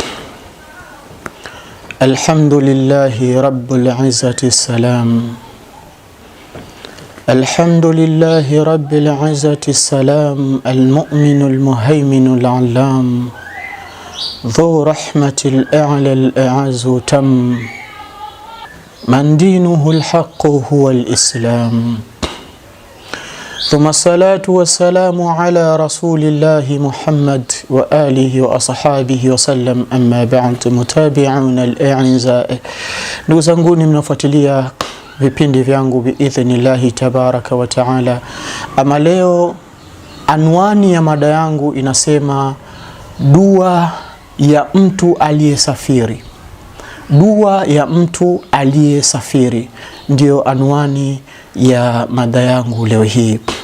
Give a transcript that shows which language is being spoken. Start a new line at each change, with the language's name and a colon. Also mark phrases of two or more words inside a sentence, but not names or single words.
Arabic: الحمد لله رب العزة سلام. الحمد لله رب العزة سلام. المؤمن المهيمن العلام. ذو الرحمة الأعلى الأعز تام. من دينه الحق هو الإسلام. ثم الصلاة والسلام على رسول الله محمد وآله وأصحابه وسلم أما بعد متابعون الأعزاء.
Swahili: Ndugu zanguni mnafuatilia vipindi vyangu
Arabic: بإذن الله تبارك وتعالى.
Swahili: Ama leo anwani ya mada yangu inasema dua ya mtu aliyesafiri. Dua ya mtu aliyesafiri ndio anwani ya mada yangu leo hii.